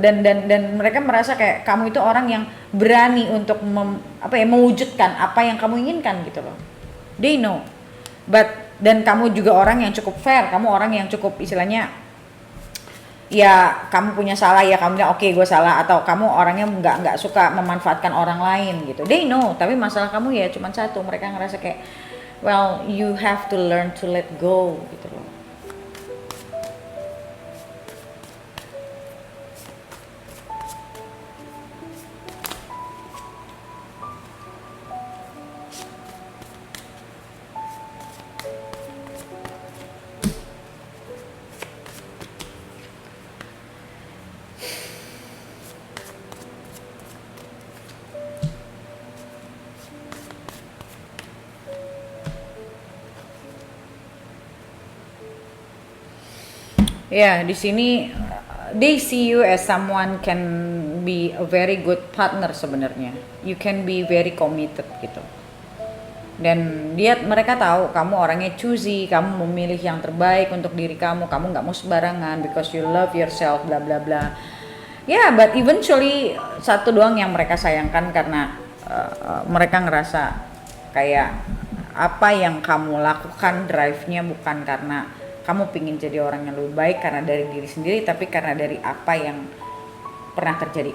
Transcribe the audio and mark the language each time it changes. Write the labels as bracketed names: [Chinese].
[Indonesian] Dan mereka merasa kayak kamu itu orang yang berani untuk mewujudkan apa yang kamu inginkan gitu loh. [English] They know. [Indonesian] Dan kamu juga orang yang cukup fair. Kamu orang yang cukup istilahnya ya kamu punya salah ya kamu bilang oke, gue salah, atau kamu orangnya nggak suka memanfaatkan orang lain gitu. [English] They know. [Indonesian] Tapi masalah kamu ya cuma satu. Mereka ngerasa kayak [English] well, you have to learn to let go [Indonesian] gitu loh. Ya, di sini [English] they see you as someone can be a very good partner [Indonesian] sebenarnya. [English] You can be very committed [Indonesian] gitu. Dan mereka tahu kamu orangnya choosy, kamu memilih yang terbaik untuk diri kamu nggak mau sembarangan [English] because you love yourself bla bla [Indonesian] bla. Ya, [English] but eventually [Indonesian] satu doang yang mereka sayangkan karena mereka ngerasa kayak apa yang kamu lakukan drive-nya bukan karena kamu pingin jadi orang yang lebih baik karena dari diri sendiri, tapi karena dari apa yang pernah terjadi.